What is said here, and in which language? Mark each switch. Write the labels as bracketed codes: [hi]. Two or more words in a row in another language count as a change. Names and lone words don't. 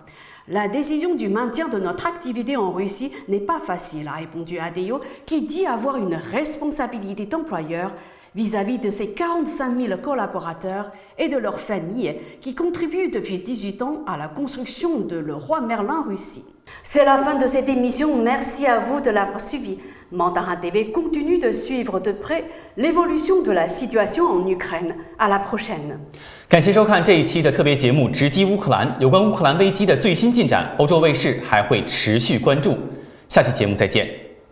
[fr] La décision du maintien de notre activité en Russie n'est pas facile, a répondu ADO, qui dit avoir une responsabilité d'employeur vis-à-vis de ses 45 000 collaborateurs et de leurs familles qui contribuent depuis 18 ans à la construction de le roi Merlin Russie. C'est la fin de cette émission, merci à vous de l'avoir suivi. Mandarin TV continue de suivre de près l'évolution de la situation en Ukraine. À la prochaine. [zh] 感谢收看这一期的特别节目《直击乌克兰》，有关乌克兰危机的最新进展，欧洲卫视还会持续关注。下期节目再见。